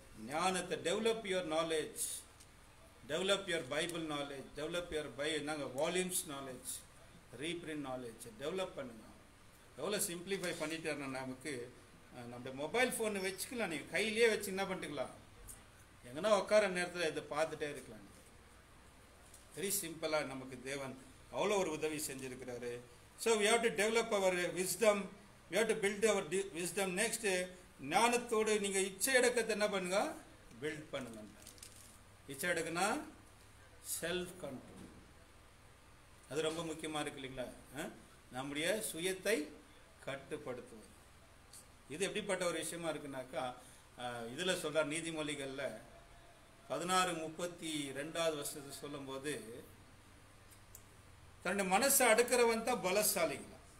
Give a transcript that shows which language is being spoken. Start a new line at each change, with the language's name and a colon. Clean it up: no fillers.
Tamil: ஞானத்தை,
English: develop your knowledge, develop your Bible knowledge, develop your volumes knowledge, reprint knowledge develop
Tamil: பண்ணுங்க. எவ்வளோ simplify பண்ணிட்டாருன்னா நமக்கு நம்ம மொபைல் ஃபோன் வச்சுக்கலாம், நீங்கள் கையிலேயே வச்சு என்ன பண்ணிக்கலாம், எங்கன்னா உட்கார நேரத்தில் இதை பார்த்துட்டே இருக்கலாம். வெரி சிம்பிளாக நமக்கு தேவன் அவ்வளோ ஒரு உதவி செஞ்சுருக்கிறாரு.
English: So we have to develop our wisdom, we have to build our wisdom.
Tamil: Next ஞானத்தோடு நீங்கள் இச்சை அடக்கத்தை என்ன பண்ணுங்க, பில்ட் பண்ணுங்க. இச்சை அடக்குனா செல்ஃப் கண்ட்ரோல், அது ரொம்ப முக்கியமாக இருக்கு இல்லைங்களா. நம்முடைய சுயத்தை கட்டுப்படுத்துவது. இது எப்படிப்பட்ட ஒரு விஷயமா இருக்குனாக்கா, இதில் சொல்கிறார் நீதிமொழிகளில் 16:32 சொல்லும்போது, தன்னுடைய மனசை அடுக்கிறவன் தான் பலசாலிங்களா.